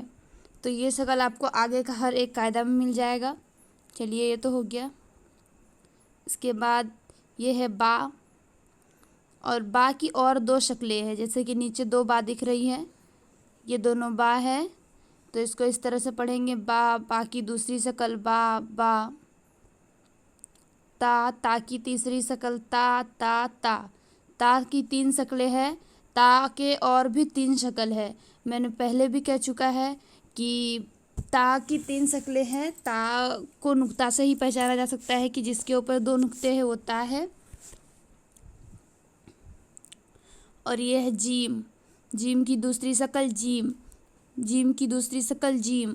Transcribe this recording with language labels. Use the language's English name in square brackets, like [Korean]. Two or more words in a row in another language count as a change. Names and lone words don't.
[Urdu] تو یہ شکل آپ کو آگے کا ہر ایک قاعدہ میں مل جائے گا۔ چلیے، یہ تو ہو گیا۔ اس کے بعد یہ ہے با، اور با کی اور دو شکلیں ہیں، جیسے کہ نیچے دو با دکھ رہی ہے، یہ دونوں با ہے، تو اس کو اس طرح سے پڑھیں گے، با، با کی دوسری شکل، با، با۔ تا، تا کی تیسری شکل، تا، تا، تا۔ تا کی تین شکلیں ہیں، تا کے اور بھی تین شکل ہے۔ میں نے پہلے بھی کہہ چکا ہے کہ تا کی تین شکلیں ہیں۔ تا کو نقطہ سے ہی پہچانا جا سکتا ہے کہ جس کے اوپر دو نقطے ہیں وہ تا ہے۔ اور یہ ہے جیم، جیم کی دوسری شکل، جیم، جیم کی دوسری شکل، جیم۔